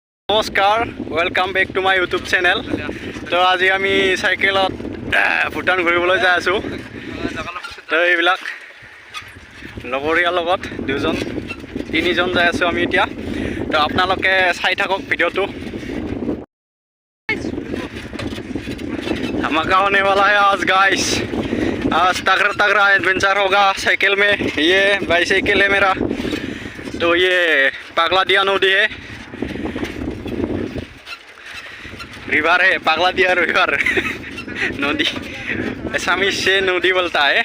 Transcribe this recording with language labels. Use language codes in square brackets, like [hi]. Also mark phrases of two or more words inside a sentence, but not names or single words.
[as] নমস্কাৰ, [en] welcome back to my YouTube channel. [as] তো আজি আমি সাইকেলত ভূটান ঘূৰিবলৈ যাই আছোঁ। তো এইবিলাক লগৰীয়াৰ লগত তিনিজন যাই আছোঁ আমি এতিয়া। তো আপোনালোকে চাই থাকক ভিডিঅ'টো। [hi] धमाका होने वाला है आज गाइस। आज तगड़ा एडवेंचर होगा साइकिल में। ये बाइसाइकिल है मेरा। तो ये पागला दिया नदी है, रिवर है, पागला दिया रिवर नदी असमीज से नदी बोलता है।